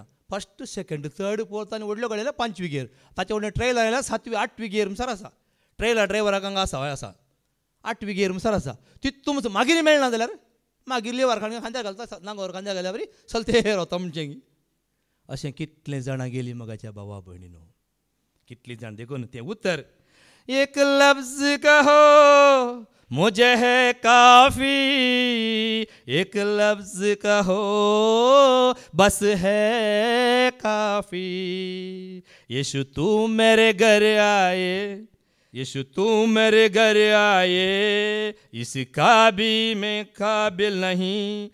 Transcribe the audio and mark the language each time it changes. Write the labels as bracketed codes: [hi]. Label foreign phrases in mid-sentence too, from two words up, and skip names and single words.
[en] first second third fourth [kok] आनी व्हडल्यो गाडयो 5वी गेर ताचे व्हडलें ट्रेलर आयल्यार 7वी 8वी गेर म्हणसर आसा. ट्रेलर ड्रायव्हराक हांगा आसा हय आसा 8वी गेर म्हणसर आसा. तितून मागीर मेळना जाल्यार मागीर लेवार खांद्यार घालता नांगोर खांद्यार घाल्या बरी चलते रावता म्हणचें. अशें कितले जाणां गेलीं मगाच्या भावा भयणीनो कितलीं जाण देखून तें उतर [hi] एक लफ्ज कहो मुझे है काफी एक लफ्ज कहो बस है काफी. यीशु तू मेरे घर आए यीशु तू मेरे घर आए इसका भी मैं काबिल नहीं.